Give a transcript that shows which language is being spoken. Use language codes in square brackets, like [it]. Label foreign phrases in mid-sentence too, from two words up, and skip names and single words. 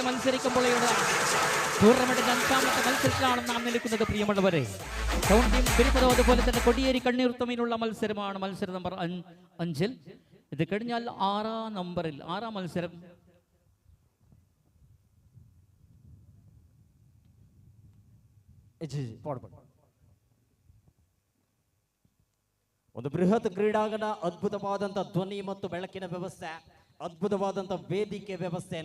[ml] മത്സരിക്കുമ്പോൾ ഇവിടെ ടൂർണമെന്റിന്റെ അഞ്ചാമത്തെ മത്സരത്തിലാണ് നാം നിൽക്കുന്നത് പ്രിയമുള്ളവരെ ടൗൺ ടീം പെരുപ്പതോ അതുപോലെ തന്നെ കൊടിയേരി കണ്ണൂർ തമ്മിലുള്ള മത്സരമാണ് മത്സരം നമ്പർ 5 ഇത് കഴിഞ്ഞാൽ 6 മത്സരം [kn] ಒಂದು ಬೃಹತ್ ಕ್ರೀಡಾಂಗಣ, ಅದ್ಭುತವಾದಂಥ ಧ್ವನಿ ಮತ್ತು ಬೆಳಕಿನ ವ್ಯವಸ್ಥೆ, ಅದ್ಭುತವಾದಂಥ ವೇದಿಕೆ ವ್ಯವಸ್ಥೆ.